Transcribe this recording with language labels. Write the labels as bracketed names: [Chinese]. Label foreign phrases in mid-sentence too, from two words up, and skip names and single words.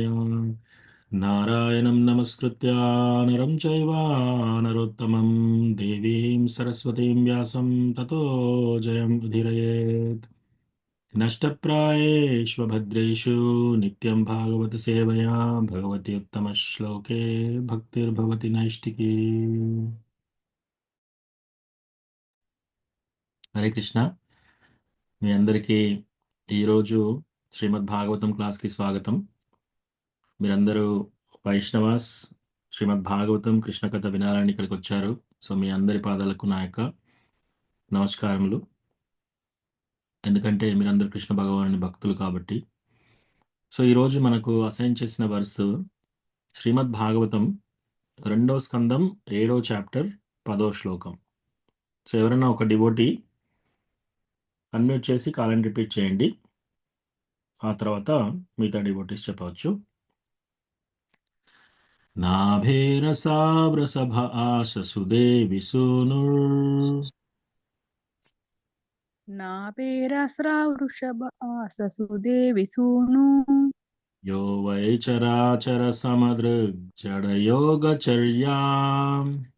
[Sanskrit] नारायणं नमस्कृत्य नरं चैव नरोत्तमं देवीं सरस्वतीं व्यासं ततो जयम् उदीरयेत्। नष्टप्रायेष्व भद्रेषु नित्यं भागवत सेवया भगवति उत्तमश्लोके भक्तिर्भवति नैष्टिकी। [Telugu] హరే కృష్ణ. మీ అందరికీ ఈరోజు శ్రీమద్ భాగవతం క్లాస్కి స్వాగతం. మీరందరూ వైష్ణవాస్ శ్రీమద్ భాగవతం కృష్ణ కథ వినాలని ఇక్కడికి వచ్చారు. సో మీ అందరి పాదాలకు నా యొక్క నమస్కారములు. ఎందుకంటే మీరందరూ కృష్ణ భగవానుని భక్తులు కాబట్టి. సో ఈరోజు మనకు అసైన్ చేసిన వర్స్ శ్రీమద్ భాగవతం 2వ స్కందం 7వ చాప్టర్ 10వ శ్లోకం. సో ఎవరైనా ఒక డివోటీ అన్మ్యూట్ చేసి కాలని రిపీట్ చేయండి. ఆ తర్వాత మిగతా డివోటీస్ చెప్పవచ్చు. [Sanskrit] नाभेरसावृषभ आशसुदेवि सूनुर् नाभेरस्रावृषभ आससुदेवि सूनु यो वै चराचरसमदृग्जडयोगचर्याम्